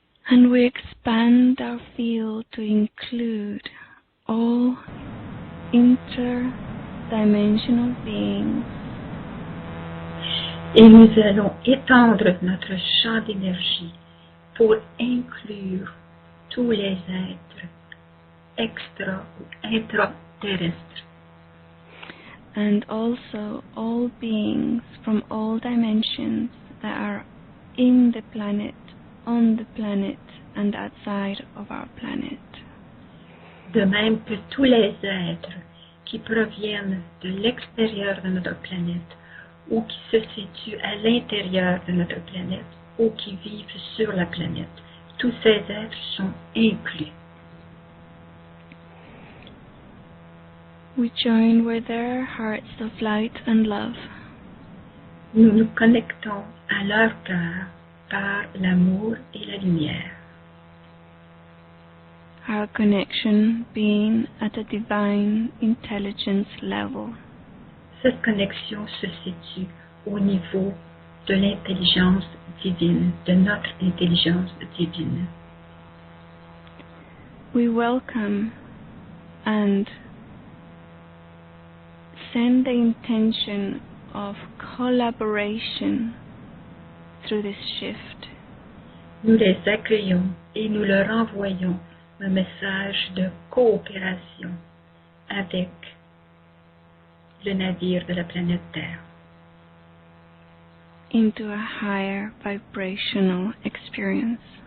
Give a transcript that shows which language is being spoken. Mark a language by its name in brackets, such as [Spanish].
[English] And we expand our field to include all interdimensional beings. [French] Et nous allons étendre notre champ d'énergie pour inclure tous les êtres extra ou intraterrestres. [English] And also all beings from all dimensions that are in the planet, on the planet, and outside of our planet. [French] De même que tous les êtres qui proviennent de l'extérieur de notre planète ou qui se situent à l'intérieur de notre planète ou qui vivent sur la planète, tous ces êtres sont inclus. [English] We join with their hearts of light and love. [French] Nous nous connectons à leur cœur par l'amour et la lumière. [English] Our connection being at a divine intelligence level. [French] Cette connexion se situe au niveau de l'intelligence divine, de notre intelligence divine. [English] We welcome and send the intention of collaboration through this shift. [French] Nous les accueillons et nous leur envoyons un message de coopération avec le navire de la planète Terre [English] into a higher vibrational experience.